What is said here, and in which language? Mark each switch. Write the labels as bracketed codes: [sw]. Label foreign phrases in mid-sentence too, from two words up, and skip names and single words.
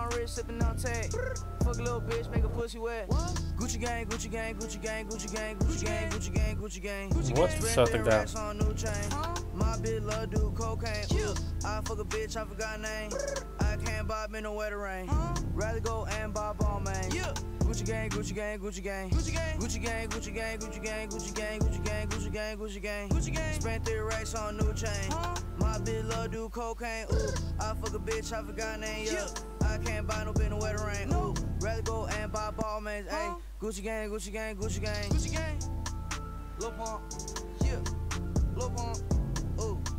[ru] Вот, все тогда. [en] Gucci gang, Gucci gang, Gucci gang, Gucci gang, Gucci gang, Gucci gang, Gucci gang, Gucci gang, Gucci gang, Gucci gang, Gucci gang, Gucci gang. Spent 3 racks on new chain. My bitch love do cocaine. Ooh, I fuck a bitch, I forgot name. Yeah, I can't buy no bitch no wedding ring. Ooh, rather go and buy ball mates. Ayy, Gucci gang, Gucci gang, Gucci gang, Gucci gang. Lil Pump, yeah, Lil Pump, ooh.